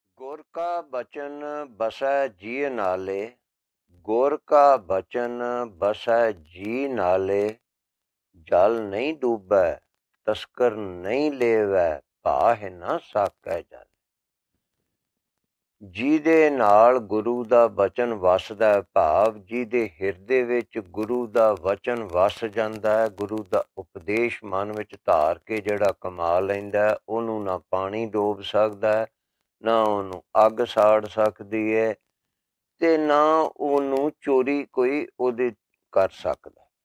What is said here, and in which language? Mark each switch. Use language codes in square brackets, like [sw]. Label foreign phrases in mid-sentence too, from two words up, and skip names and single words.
[bra] गुर का बचन बसै जी नाले, गुर का बचन बसै जी नाले। जल नहीं डूबै तस्कर नहीं लेवै, भाह न साकै जल। [pa] ਜਿਹਦੇ ਨਾਲ ਗੁਰੂ ਦਾ ਬਚਨ ਵਸਦਾ ਹੈ, ਭਾਵ ਜਿਹਦੇ ਹਿਰਦੇ ਵਿੱਚ ਗੁਰੂ ਦਾ ਵਚਨ ਵਸ ਜਾਂਦਾ ਹੈ, ਗੁਰੂ ਦਾ ਉਪਦੇਸ਼ ਮਨ ਵਿੱਚ ਧਾਰ ਕੇ ਜਿਹੜਾ ਕਮਾ ਲੈਂਦਾ ਹੈ, ਉਹਨੂੰ ਨਾ ਪਾਣੀ ਡੋਬ ਸਕਦਾ ਹੈ, ਨਾ ਉਹਨੂੰ ਅੱਗ ਸਾੜ ਸਕਦੀ ਹੈ, ਤੇ ਨਾ ਉਹਨੂੰ ਚੋਰੀ ਕੋਈ ਉਹਦੇ ਕਰ ਸਕਦਾ।